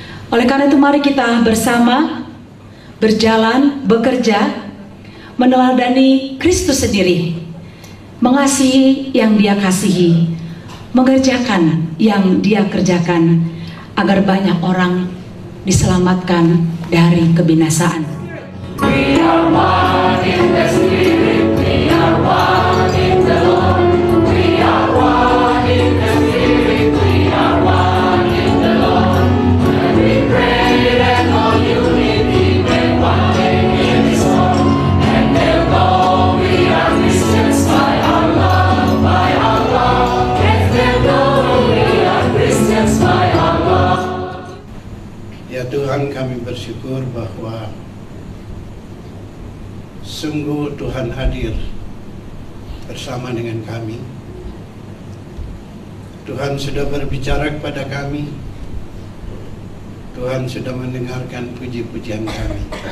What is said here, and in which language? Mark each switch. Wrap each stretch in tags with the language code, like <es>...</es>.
<id>Oleh karena itu mari kita bersama berjalan, bekerja, meneladani Kristus sendiri, mengasihi yang Dia kasihi, mengerjakan yang Dia kerjakan, agar banyak orang diselamatkan dari kebinasaan.</id> <en>We are one in the Spirit, we are one in the Lord, we are one in the Spirit, we are one in the Lord, and we pray that all unity may one day be restored, and they'll know we are Christians by our love, yes, they'll know we are Christians by our love.</en> <id>Ya Tuhan, kami bersyukur bahwa sungguh Tuhan hadir bersama dengan kami. Tuhan sudah berbicara kepada kami. Tuhan sudah mendengarkan puji-pujian kami.</id>